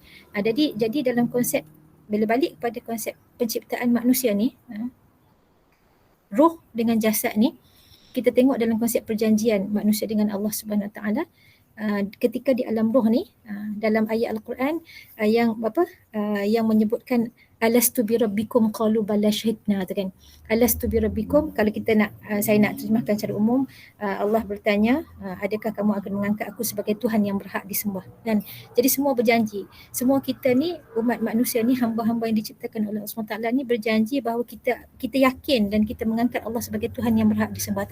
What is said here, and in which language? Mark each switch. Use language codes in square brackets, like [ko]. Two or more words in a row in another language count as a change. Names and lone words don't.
[ms] Jadi dalam konsep, bila balik kepada konsep penciptaan manusia ni, roh dengan jasad ni, kita tengok dalam konsep perjanjian manusia dengan Allah [ar] سبحانه وتعالى, [ms] ketika di alam roh ni, dalam ayat Al-Quran yang menyebutkan [ar] ألست بربكم قالوا بلى شهدنا [ms] tu kan. [ar] ألست بربكم, [ms] kalau kita nak saya nak terjemahkan secara umum, Allah bertanya, adakah kamu akan mengangkat aku sebagai Tuhan yang berhak disembah kan. Jadi semua berjanji, semua kita ni umat manusia ni, hamba-hamba yang diciptakan oleh Allah SWT ni berjanji bahawa kita yakin dan kita mengangkat Allah sebagai Tuhan yang berhak disembah.